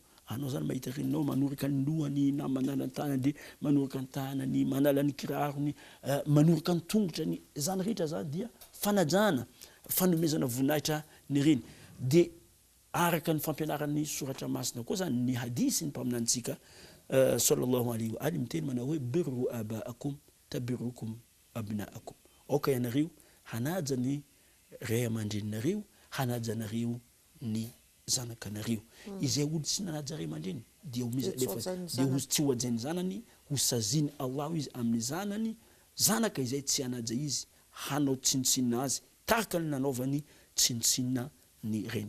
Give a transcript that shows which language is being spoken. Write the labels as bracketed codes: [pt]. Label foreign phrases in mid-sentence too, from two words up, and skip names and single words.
[mg] Anao zany mahita reninao manorika ny lohany na manala ny tanany, manorika ny tanany, manala ny kirarony, manorika ny tongotrany, zany rehetra zany dia fanajana, fanomezana voninahitra ny reny. Dia araka ny fampianaran'ny soratra masina koa zany ny hadisy ny mpaminantsika [ar] صلى الله عليه وآله [mg] miteny manao hoe [ar] بروا آباءكم تبركم أبناؤكم. [mg] Oka ianareo hanaja ny ray aman-dreninareo, hanaja nareo ny zanakanareo. Izay olo tsy nanaja ray aman-dreny dia tsy ho ajainy zanany, ho saziny Allah izy amin'ny zanany, zanaka izay tsy hanaja izy hanao tsinotsinona azy tahaka ny nanaovany tsinotsinona ny reny.